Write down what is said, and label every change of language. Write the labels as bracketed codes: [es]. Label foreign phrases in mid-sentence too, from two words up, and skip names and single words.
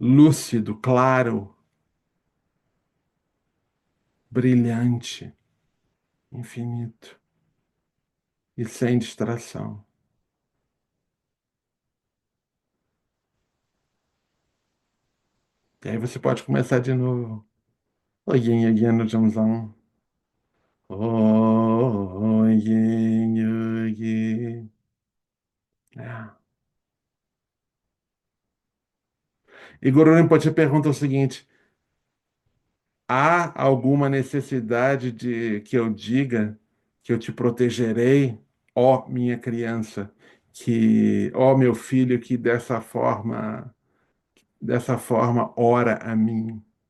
[pt] lúcido, claro, brilhante, infinito e sem distração. E aí você pode começar de novo. Yin, yin, no jamzão. Yin, yin. É. E Guru Rinpoche pergunta o seguinte: há alguma necessidade de que eu diga que eu te protegerei, ó minha criança, ó meu filho, que dessa forma ora a mim?